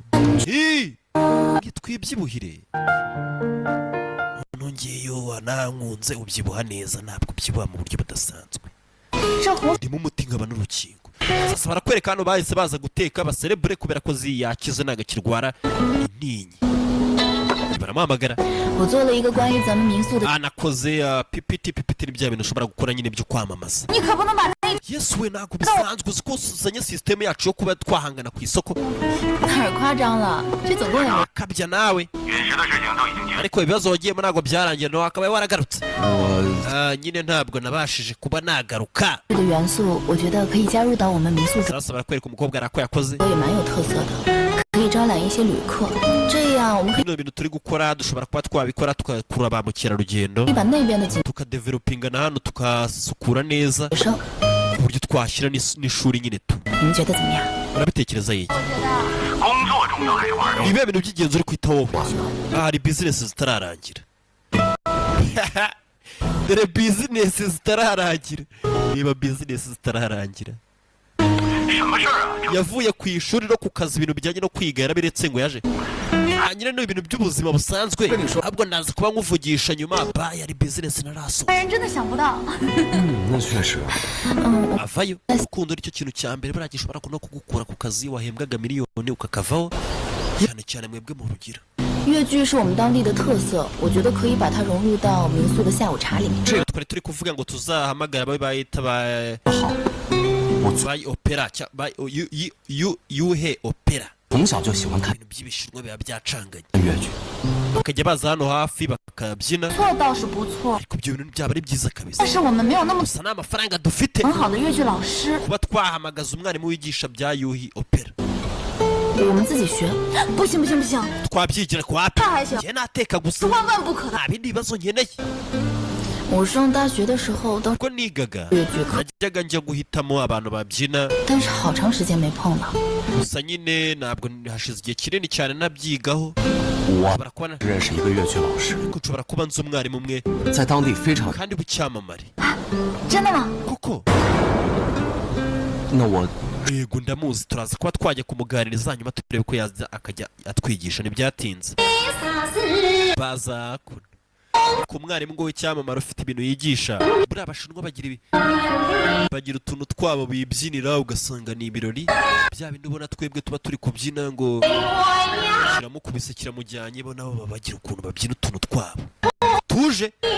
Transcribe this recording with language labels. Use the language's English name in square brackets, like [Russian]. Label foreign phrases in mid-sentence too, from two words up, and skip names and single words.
[Kinyarwanda] Twibyibuhire nongeyeyo wanankunze ubyibuha neza, ntabwo ubyibuha mu buryo budasanzwe. Ndimo umuti nkaba n'urukingo. Sasa barakwereka hano bahise baza guteka baserebure kubera ko Ziyi yakize ntago akirwara intinyi. Baramuhamagara. [Chinese] 我做了一个关于咱们民宿的。 [Kinyarwanda] Anakoze PPT ni bya bintu ushobora gukora nyine byo kwamamaza. [Chinese] 你可不能把那 [Kinyarwanda] yesu we ntabwo bisanzwe uzi ko uzanye sisiteme yacu yo kuba twahangana ku isoko [Chinese] 太夸张了，这总共也 [Kinyarwanda] akabya nawe [Chinese] 陨石的事情都已经结束。 [Kinyarwanda] ariko ibibazo wagiyemo ntabwo byarangiye nawe akaba waragarutse nyine ntabwo nabashije kuba nagaruka [Chinese] 的元素，我觉得可以加入到我们民宿中， [Kinyarwanda] sasa barakwereka umukobwa arako yakoze [Chinese] 也蛮有特色的，可以招揽一些旅客，这样我们可以 [Kinyarwanda] bino bintu turi gukora dushobora kuba twabikora tugakurura ba mukerarugendo [Chinese] 把那边的景 [Kinyarwanda] tukadevelopinga na hano tukasukura neza [Chinese] 生， [Kinyarwanda] ku buryo twashyira n'ishuri nyine tu [Chinese] 你们觉得怎么样？ [Kinyarwanda] urabitekereza iki [Chinese] 工作重要还是玩儿？ [Kinyarwanda] ibihe bintu by'ingenzi uri kwita wowe hari bizinesi zitararangira dore bizinesi zitararangira niba bizinesi zitararangira [Chinese] 什么事儿啊？ [Kinyarwanda] yavuye ku ishuri no ku kazi ibintu bijyanye no kwiga yarabiretse ngo yaje nyine ni ibintu by'ubuzima busanzwe ahubwo ndaza kuba nkuvugisha nyuma bayi ari bizinesi narasoza [Chinese] 人真的想不到。那确实， [Kinyarwanda] avayo urukundo nicyo kintu cya mbere buriya gishobora no kugukura ku kazi wahembwaga miliyoni ukakavaho cyane cyane mwebwe mu rugira [Chinese] 越剧是我们当地的特色，我觉得可以把它融入到民宿的下午茶里面。 [Kinyarwanda] twari turi kuvuga ngo tuzahamagara ababe bayita ba [Chinese] 好，我 [Kinyarwanda] bayi opera yuhe opera [Chinese] 从小就喜欢看 [Kinyarwanda] ibintu by'ibishinwa biba byacanganye [Chinese] 越剧， [Kinyarwanda] bakajya baza hano hafi bakabyina [Chinese] 错倒是不错， [Kinyarwanda] ariko ibyo bintu byaba ari byiza kabisa [Chinese] 但是我们没有那么 [Kinyarwanda] gusa nta mafaranga dufite [Chinese] 很好的越剧老师， [Kinyarwanda] kuba twahamagaza umwarimu wigisha bya yuhi opera [Chinese] 我们自己学，不行不行不行， [Kinyarwanda] twabyigira kwa api [Chinese] 那还行， [Kinyarwanda] njye nateka gusa [Chinese] 万万不可的。 [Kinyarwanda] nta bindi bibazo nkeneye [Chinese] 我上大学的时候都， [Kinyarwanda] ubwo nigaga [Chinese] 越剧课， [Kinyarwanda] najyaga njya guhitamo abantu babyina [Chinese] 但是好长时间没碰了。 [Kinyarwanda] gusa nyine ntabwo hashize igihe kinini cyane nabyigaho [Chinese] 我 [Kinyarwanda] nshobora kuba [Chinese] 认识一个越剧老师， [Kinyarwanda] nshobora kuba nzi umwarimu umwe [Chinese] 在当地非常。 [Kinyarwanda] kandi w'icyamamare [Chinese] 真的吗？ [Kinyarwanda] kuko [Chinese] 那我 [Kinyarwanda] yego ndamuzi turaza kuba twajya kumuganiriza hanyuma turebe ko yaza akajya atwigisha ntibyatinze baza kuno ku mwarimu ngo w'icyamamare ufite ibintu yigisha buriya abashinwa bagira utuntu twabo bibyinira ugasanga ni ibirori bya bindi ubona twebwe tuba turi kubyina ngo kiramukubise kiramujyanye bo nabo baba bagira ukuntu babyina utuntu twabo tuje